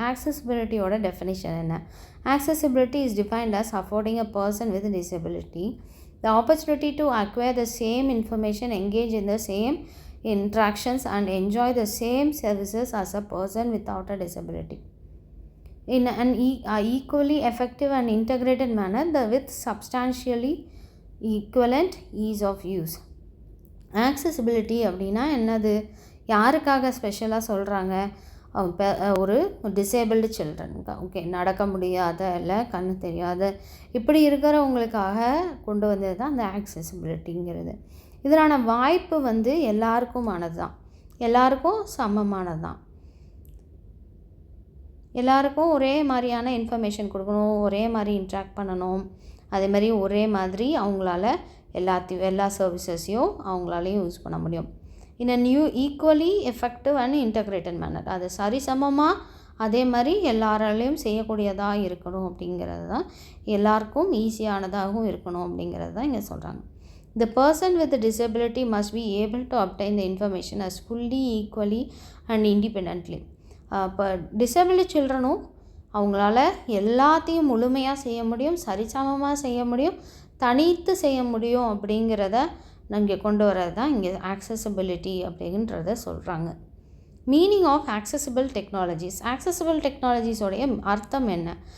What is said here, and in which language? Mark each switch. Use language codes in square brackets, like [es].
[en] Accessibility-ஓட definition என்ன? Accessibility is defined as affording a person with a disability the opportunity to acquire the same information, engage in the same interactions and enjoy the same services as a person without a disability in an equally effective and integrated manner with substantially equivalent ease of use. [ta] Accessibility அப்படின்னா என்னது, யாருக்காக ஸ்பெஷலாக சொல்கிறாங்க? ஒரு disabled சில்ட்ரனுக்கு, okay, நடக்க முடியாத இல்லை கண்ணு தெரியாத இப்படி இருக்கிறவங்களுக்காக கொண்டு வந்தது தான் அந்த ஆக்சசிபிலிட்டிங்கிறது. இதனான வாய்ப்பு வந்து எல்லாருக்குமானது தான், எல்லாருக்கும் சமமானது தான். எல்லாருக்கும் ஒரே மாதிரியான இன்ஃபர்மேஷன் கொடுக்கணும், ஒரே மாதிரி இன்ட்ராக்ட் பண்ணணும், அதே மாதிரி ஒரே மாதிரி அவங்களால எல்லா சர்வீசஸையும் அவங்களாலையும் யூஸ் பண்ண முடியும். [en] in a new equally effective and integrated manner, [ta] அது சரிசமமாக அதே மாதிரி எல்லாராலையும் செய்யக்கூடியதாக இருக்கணும் அப்படிங்கிறது தான், எல்லாருக்கும் ஈஸியானதாகவும் இருக்கணும் அப்படிங்கிறது தான் இங்கே சொல்கிறாங்க. [en] The person with the disability must be able to obtain the information as fully, equally and independently. [ta] இப்போ டிசேபிள்டு சில்ட்ரனும் அவங்களால எல்லாத்தையும் முழுமையாக செய்ய முடியும், சரிசமமாக செய்ய முடியும், தனித்து செய்ய முடியும் அப்படிங்கிறத இங்கே கொண்டு வரது தான் இங்கே ஆக்சசிபிலிட்டி அப்படின்றத சொல்கிறாங்க. [en] Meaning of accessible technologies. ஆக்சசிபிள் டெக்னாலஜிஸோடைய [ta] அர்த்தம் என்ன?